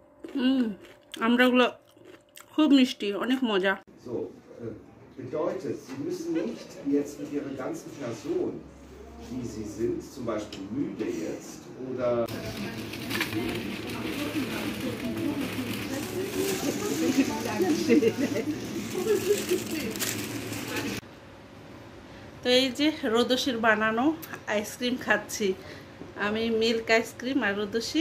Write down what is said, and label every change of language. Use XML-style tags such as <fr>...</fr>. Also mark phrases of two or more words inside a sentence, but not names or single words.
<bn>আমরাগুলো খুব মিষ্টি, অনেক মজা।</bn> <de>So, bedeutet, Sie müssen nicht jetzt mit Ihrer ganzen Person, wie Sie sind, zum Beispiel müde jetzt oder</de> <bn>তো এই যে রোদসির বানানো আইসক্রিম খাচ্ছি আমি,</bn> <en>milk ice cream,</en> <bn>আর রোদসি</bn>